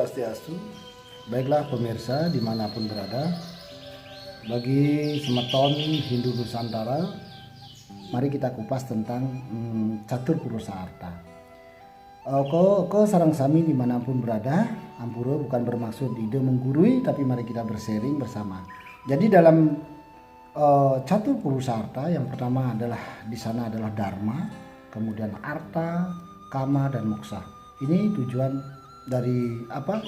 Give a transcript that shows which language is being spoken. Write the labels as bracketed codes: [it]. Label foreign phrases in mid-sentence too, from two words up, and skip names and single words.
[id] Swastiastu. Baiklah pemirsa dimanapun berada, bagi semeton Hindu Nusantara, mari kita kupas tentang catur purusa arta. Ko sarang sami dimanapun berada, ampura bukan bermaksud ide menggurui, tapi mari kita bersharing bersama. Jadi dalam catur purusa arta, yang pertama adalah di sana adalah dharma, kemudian arta, kama, dan moksa. Ini tujuan dari apa?